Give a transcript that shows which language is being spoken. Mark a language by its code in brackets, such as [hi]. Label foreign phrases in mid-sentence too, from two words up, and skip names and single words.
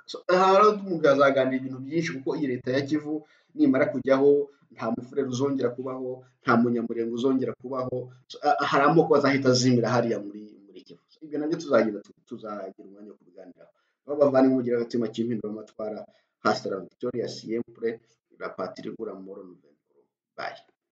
[rw] So rero umuntu yazaganira ibintu byinshi, kuko iyi leta ya Kivu nimara kujyaho, nta mufurere uzongera kubaho, nta munyamurenge uzongera kubaho, hari amoko azahita azimira hariya muri Kivu. Ibyo nabyo tuzagira umwanya wo kubiganiraho. Bavandimwe, mugira agatima k'impinduramatwara. [es] Hasta la victoria siempre, la patria pura amor. Bye.